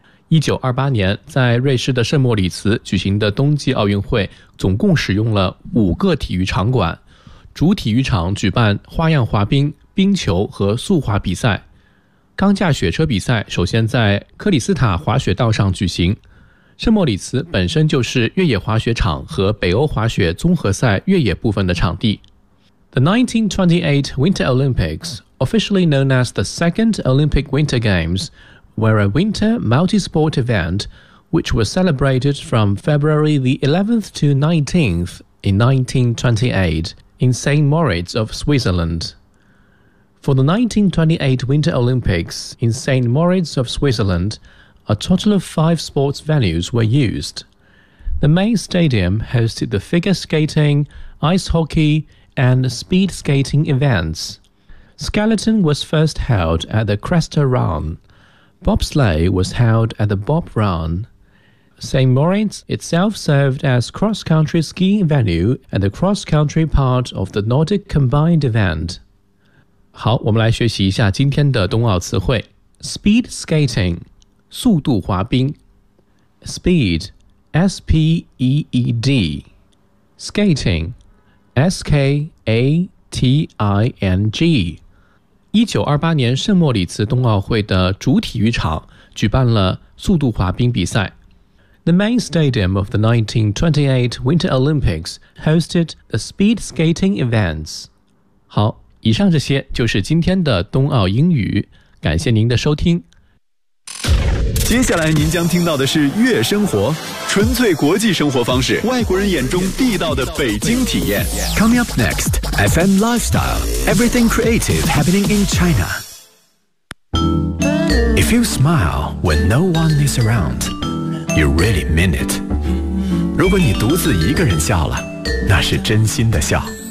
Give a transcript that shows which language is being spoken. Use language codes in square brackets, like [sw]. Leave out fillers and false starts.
[zh] 1928年在瑞士的圣莫里茨举行的冬季奥运会总共使用了五个体育场馆，主体育场举办花样滑冰、冰球和速滑比赛。钢架雪车比赛首先在克里斯塔滑雪道上举行，圣莫里茨本身就是越野滑雪场和北欧滑雪综合赛越野部分的场地。 [en] The 1928 Winter Olympics, officially known as the Second Olympic Winter Games,were a winter multi-sport event which was celebrated from February the 11th to 19th in 1928 in St. Moritz of Switzerland. For the 1928 Winter Olympics in St. Moritz of Switzerland, a total of 5 sports venues were used. The main stadium hosted the figure skating, ice hockey, and speed skating events. Skeleton was first held at the Cresta Run. Bobsleigh was held at the Bob Run. St. Moritz itself served as cross-country skiing venue at the cross-country part of the Nordic combined event. [zh] 好，我们来学习一下今天的冬奥词汇。 [en] Speed skating, 速度滑冰。Speed, S-P-E-E-D. Skating, S-K-A-T-I-N-G. [zh] 1928年圣莫里茨冬奥会的主体育场举办了速度滑冰比赛。 [en] The main stadium of the 1928 Winter Olympics hosted the speed skating events. [zh] 好，以上这些就是今天的冬奥英语，感谢您的收听。接下来您将听到的是悦生活，纯粹国际生活方式，外国人眼中地道的北京体验。 [en] Coming up next, FM Lifestyle, everything creative happening in China. If you smile when no one is around, you really mean it. [zh] 如果你独自一个人笑了，那是真心的笑。